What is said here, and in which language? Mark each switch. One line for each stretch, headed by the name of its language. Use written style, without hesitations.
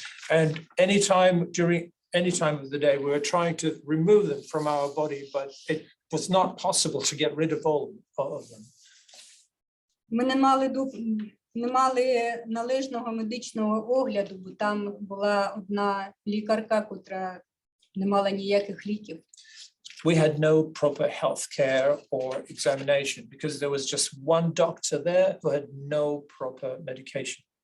English: And during any time of the day, we were trying to remove them from our body, but it was not possible to get rid of all of them.
Ukrainian: Ми не мали належного медичного огляду, бо там була одна лікарка, котра не мала ніяких ліків.
English: We had no proper health care or examination because there was just one doctor there who had no proper medication.